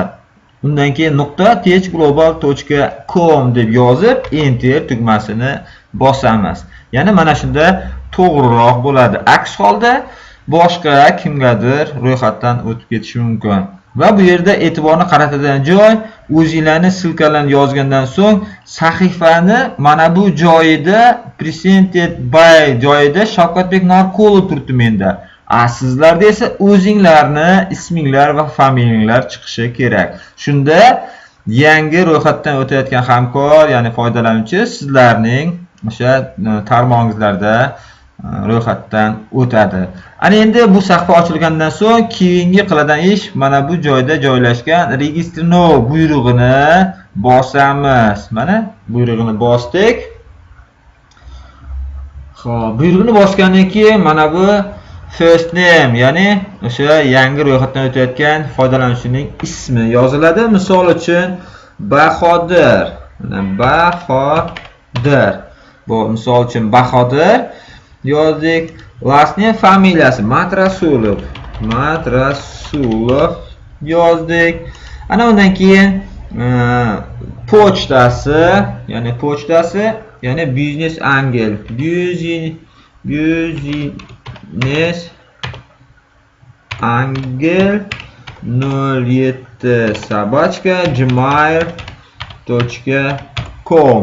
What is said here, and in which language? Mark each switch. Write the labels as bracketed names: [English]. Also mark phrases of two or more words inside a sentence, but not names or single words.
[Uzbek] Undan keyin .thglobal.com deb yozib enter tugmasini bosamiz. Ya'ni mana shunda to'g'riroq bo'ladi. Aks holda boshqa kimgadir ro'yxatdan o'tib ketishi mumkin. Va bu yerda e'tiborni qaratadigan joy, o'zingizlarni silkalarni yozgandan so'ng sahifani mana bu joyida [English] presented by [Uzbek] joyida Shavkatbek Narqulov turibdi menda. Sizlarda esa o'zingizlarni isminglar va familiyanglar chiqishi kerak. Shunda yangi ro'yxatdan o'tayotgan hamkor, ya'ni foydalanuvchi sizlarning o'sha tarmog'ingizlarda ro'yxatdan o'tadi. Ana endi bu sahifa ochilgandan so'ng keyingi qiladigan ish mana bu joyda joylashgan Register Now buyrug'ini bosamiz. Mana buyrug'ini bosdik. Xo'p, buyrug'ini bosgandan keyin mana bu [English] first name, [Uzbek] ya'ni o'sha yangi ro'yxatdan o'tayotgan foydalanuvchining ismi yoziladi. Misol uchun Bahodir. Mana Bahodir. Bu misol uchun Bahodir yozdik. [English] Last name [Uzbek] familiyasi Matrasulov yozdik. Ana undan keyin pochtasi, ya'ni Business Angel. Business Angel 07@gmail.com.